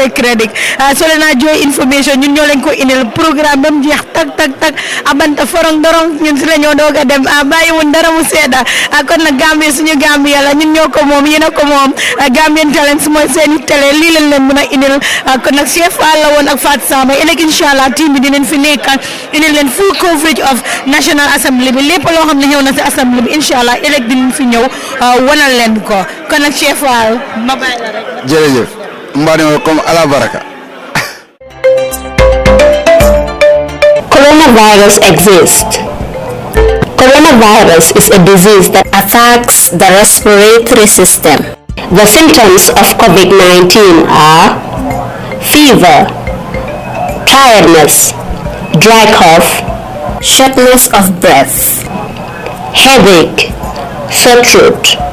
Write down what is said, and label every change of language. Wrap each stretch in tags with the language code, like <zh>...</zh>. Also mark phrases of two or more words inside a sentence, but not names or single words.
<wo>jooy crédit soo leen a jooy information ñun ñoo leen ko indil programme ba mu jeex tak abanta forong dorong ñun si la ñoo doog a dem bàyyiwun dara mu sedda kon nag Gambie suñu Gambie la ñun ñoo ko moom yéen a ko moom Gambian Talents mooy seeni télé lii leen leen mën a indil kon nag Cheikh Fall la woon ak Fatou Samba ëllëg</wo> <ar>إن شاء الله</ar> <wo>team bi dinañ fi nekkal indil leen</wo> <en>full coverage of National Assembly</en> <wo>bi lépp loo xam ne ñëw na si assemblée bi</wo> <ar>إن شاء الله</ar> <wo>ëllëg dinañ fi ñëw wanal leen ko kon nag Cheikh Fall ma bàyyi la rek. jërëjëf mbaa comme ala baraka.</wo> <en>Coronavirus exists. Coronavirus is a disease that attacks the respiratory system. The symptoms of COVID-19 are fever, tiredness, dry cough, shortness of breath, headache, sore throat.</en>